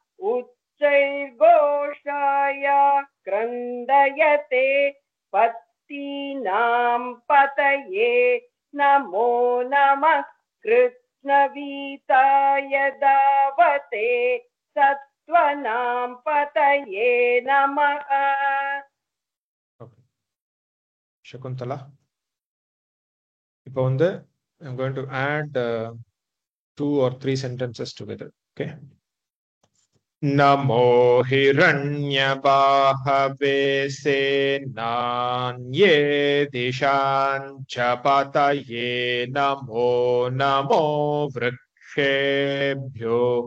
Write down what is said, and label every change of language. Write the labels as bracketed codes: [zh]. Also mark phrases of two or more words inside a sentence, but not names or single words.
[sa] उच्चैर्घोषाय क्रन्दयते पत्तीनां पतये नमो नमः कृत्स्नवीताय धावते सत्त्वनां पतये नमः Shakuntala. [ta] இப்போ வந்து [en] I'm going to add 2 or 3 sentences together. Okay. [sa] नमो हिरण्यबाहवे सेनान्ये दिशाञ्च पतये नमो नमो वृक्षेभ्यो